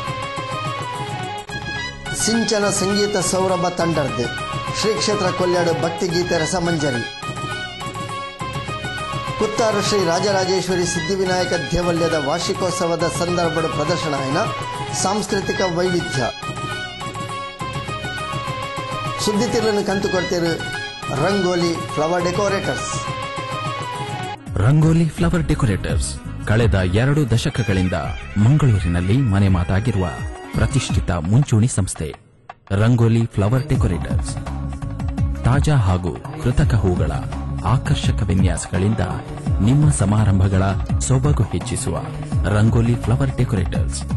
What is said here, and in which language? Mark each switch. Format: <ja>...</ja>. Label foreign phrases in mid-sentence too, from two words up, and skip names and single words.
<tcy>ಸಿಂಚನ ಸಂಗೀತ ಸೌರಭ ತಂಡರ್ದೆ ಶ್ರೀ ಕ್ಷೇತ್ರ ಕೊಲ್ಯಾಡು ಭಕ್ತಿಗೀತೆ ರಸಮಂಜರಿ. ಕುತ್ತಾರು ಶ್ರೀ ರಾಜರಾಜೇಶ್ವರಿ ಸಿದ್ಧಿವಿನಾಯಕ ದೇವಾಲಯದ ವಾರ್ಷಿಕೋತ್ಸವದ ಸಂದರ್ಭದ ಪ್ರದರ್ಶನ ಆಯ್ನ ಸಾಂಸ್ಕೃತಿಕ ವೈವಿಧ್ಯ. ಸುದ್ದಿ ತಿರ್ಲನ್ನು ಕಂತು ಕೊಡ್ತೀರು ರಂಗೋಲಿ ಫ್ಲವರ್ ಡೆಕೋರೇಟರ್ಸ್.</tcy> <kn>ರಂಗೋಲಿ ಫ್ಲವರ್ ಡೆಕೋರೇಟರ್ಸ್ ಕಳೆದ 2 ದಶಕಗಳಿಂದ ಮಂಗಳೂರಿನಲ್ಲಿ ಮನೆ ಮಾತಾಗಿರುವ ಪ್ರತಿಷ್ಠಿತ ಮುಂಚೂಣಿ ಸಂಸ್ಥೆ. ರಂಗೋಲಿ ಫ್ಲವರ್ ಡೆಕೋರೇಟರ್ಸ್ ತಾಜಾ ಹಾಗೂ ಕೃತಕ ಹೂಗಳ ಆಕರ್ಷಕ ವಿನ್ಯಾಸಗಳಿಂದ ನಿಮ್ಮ ಸಮಾರಂಭಗಳ ಸೊಬಗು ಹೆಚ್ಚಿಸುವ ರಂಗೋಲಿ ಫ್ಲವರ್ ಡೆಕೋರೇಟರ್ಸ್.</kn>